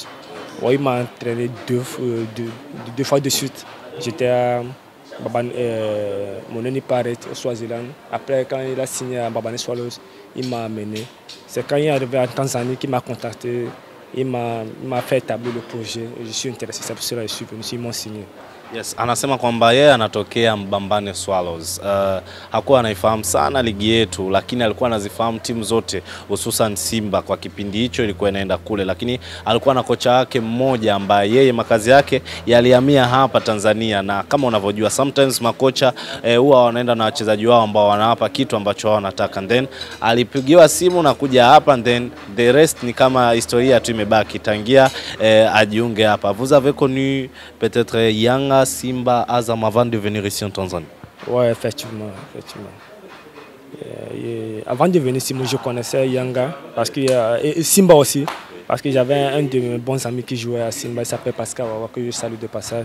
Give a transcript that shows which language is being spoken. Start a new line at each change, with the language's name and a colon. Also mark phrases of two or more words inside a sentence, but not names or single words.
French: Ouais, il m'a entraîné deux fois de suite. J'étais à Moneni Paret au Swaziland. Après, quand il a signé à Mbabane Swallows, il m'a amené. C'est quand il est arrivé en Tanzanie qu'il m'a contacté. Il m'a fait établir le projet. Je suis intéressé, c'est pour cela que je suis venu, ils m'ont signé.
Swahili: Yes, anasema kwamba yeye anatokea Mbabane Swallows. Hakuwa anaifahamu sana ligi yetu, lakini alikuwa anazifahamu timu zote, hususan Simba kwa kipindi hicho ilikuwa inaenda kule, lakini alikuwa na kocha wake mmoja ambaye yeye makazi yake yalihamia hapa Tanzania, na kama unavyojua sometimes makocha huwa wanaenda na wachezaji wao ambao wanawapa kitu ambacho wao wanataka, then alipigiwa simu na kuja hapa,
English: then the rest
Swahili: ni kama historia tu imebaki tangia ajiunge hapa.
French: Vous avez connu peut-être Yanga, Simba, Azam avant de venir ici en Tanzanie? Oui, effectivement. Avant de venir ici, je connaissais Yanga et Simba aussi, parce que j'avais un de mes bons amis qui jouait à Simba, il s'appelle Pascal Wawa, que je salue de passage.